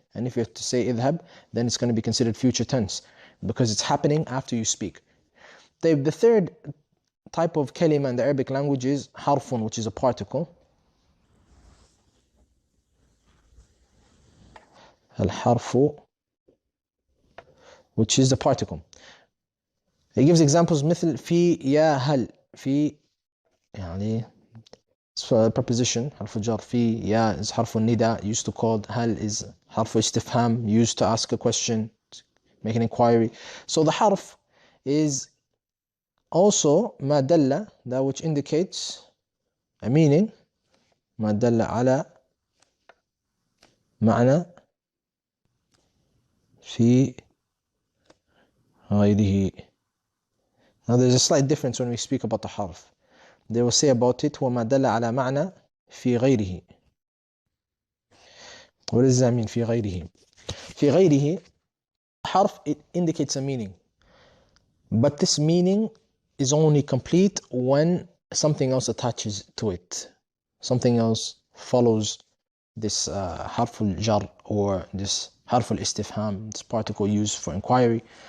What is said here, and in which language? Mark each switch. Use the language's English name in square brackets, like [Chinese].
[English] And if you have to say اذهب, then it's going to be considered future tense because it's happening after you speak. The third type of kalima in the Arabic language is harfun, which is a particle. Al-harfu, which is the particle. He gives examples [Arabic] مثل في يا هل. في يعني preposition حرف جر. [English] في يا is حرف النداء, used to called. هل is حرف استفهام, used to ask a question, make an inquiry. So the harf is also ما دل, that which indicates a meaning. [Arabic] ما دل على معنى في غيره. [English] Now there's a slight difference when we speak about the harf. They will say about it [Arabic] وما دل على معنى في غيره. [English] What does that mean, [Arabic] في غيره? في غيره, [English] harf, it indicates a meaning. But this meaning is only complete when something else attaches to it. Something else follows this harful jar or this harful istifham, this particle used for inquiry.